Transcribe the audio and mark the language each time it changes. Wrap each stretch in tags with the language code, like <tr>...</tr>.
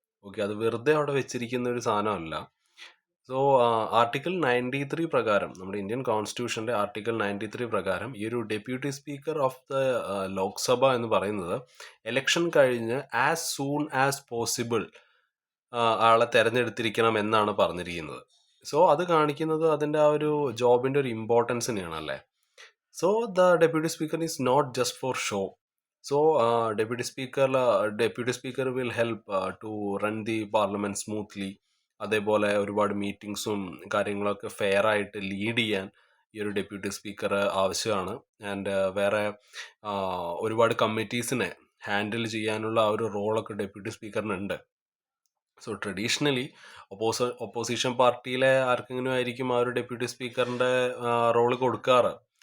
<ml>Okay, അത് വെറുതെ അവിടെ വെച്ചിരിക്കുന്ന ഒരു സാധനമല്ല. ആർട്ടിക്കിൾ 93 പ്രകാരം, നമ്മുടെ ഇന്ത്യൻ കോൺസ്റ്റിറ്റ്യൂഷൻ്റെ ആർട്ടിക്കിൾ 93 പ്രകാരം ഈ ഒരു deputy speaker of the Lok Sabha എന്ന് പറയുന്നത് എലക്ഷൻ കഴിഞ്ഞ്</ml> <en>as soon as possible</en> <ml>ആളെ തെരഞ്ഞെടുത്തിരിക്കണം എന്നാണ് പറഞ്ഞിരിക്കുന്നത്. അത് കാണിക്കുന്നത് അതിൻ്റെ ആ ഒരു ജോബിൻ്റെ ഒരു ഇമ്പോർട്ടൻസിനെയാണ്, അല്ലേ.</ml> <en>The deputy speaker is not just for show. Deputy speaker will help to run the parliament smoothly.</en> <ml>അതേപോലെ ഒരുപാട് മീറ്റിംഗ്സും കാര്യങ്ങളൊക്കെ ഫെയർ ആയിട്ട് ലീഡ് ചെയ്യാൻ ഈ ഒരു ഡെപ്യൂട്ടി സ്പീക്കർ ആവശ്യമാണ്. ആൻഡ് വേറെ ഒരുപാട് കമ്മിറ്റീസിനെ ഹാൻഡിൽ ചെയ്യാനുള്ള ആ ഒരു റോളൊക്കെ ഡെപ്യൂട്ടി സ്പീക്കറിനുണ്ട്. ട്രഡീഷണലി ഒപ്പോസിഷൻ പാർട്ടിയിലെ ആർക്കെങ്കിലും ആയിരിക്കും ആ ഒരു ഡെപ്യൂട്ടി സ്പീക്കറിൻ്റെ റോള് കൊടുക്കാറ്.</ml>